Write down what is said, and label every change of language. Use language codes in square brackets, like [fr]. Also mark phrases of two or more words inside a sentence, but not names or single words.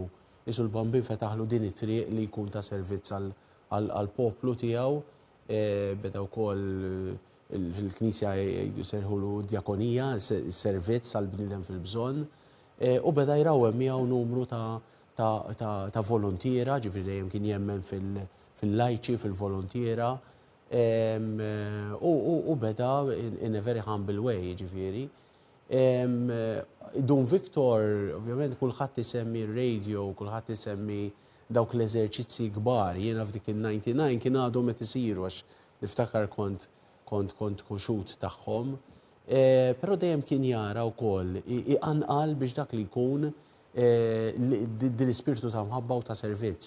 [mt] Isu l-bambin fetaħlu din it-triq li jkun ta' servizz għal-poplu tiegħu, beda wkoll fil-Knisja jserħulu djakonija, servizz għal-bniedem fil-bżonn, u beda jrawhem miegħu numru ta' volontiera, ġifieri dejjem kien jemmen fil-lajċi, fil-volontiera, u beda [en] in a very humble way, [mt] ġifieri. Dun Viktor, ovvjament, kulħadd isemmi r-radio, kulħadd isemmi dawk l-eżerċizzi kbar. Jiena f'dik il-99 kien għadhom qed isiru għax niftakar kont kuxut tagħhom. Però dejjem kien jara wkoll iqanqal biex dak li jkun din l-ispirtu ta' mħabba u ta' servizz.